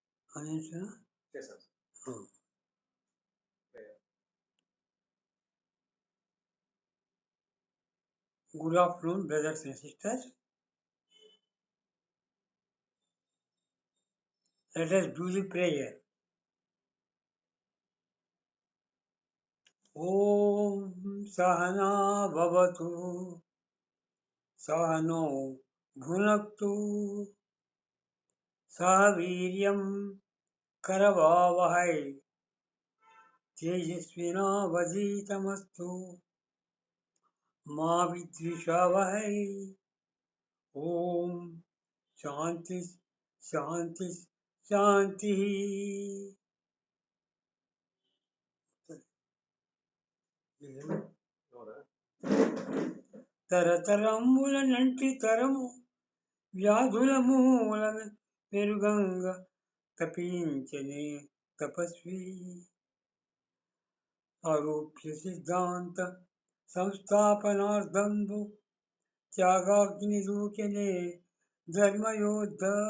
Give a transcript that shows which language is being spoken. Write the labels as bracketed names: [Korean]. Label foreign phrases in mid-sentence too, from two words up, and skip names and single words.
[English] అనేసిన Good afternoon, brothers and sisters. Let us do the prayer. [Sanskrit] ॐ सह नाववतु सह नौ भुनक्तु सह वीर्यं करवावहै तेजस्वि नावधीतमस्तु मा विद्विषावहै. ॐ शान्तिः शान्तिः शान्तिः. [Telugu] తరతరముల నంటి తరము వ్యాధుల మూల మెరుగంగ తపించనే తపస్వి ఆరోప్య సిద్ధాంత సంస్థాపనార్థంబు త్యాగాగ్ని దూకెనే ధర్మయోద్ధ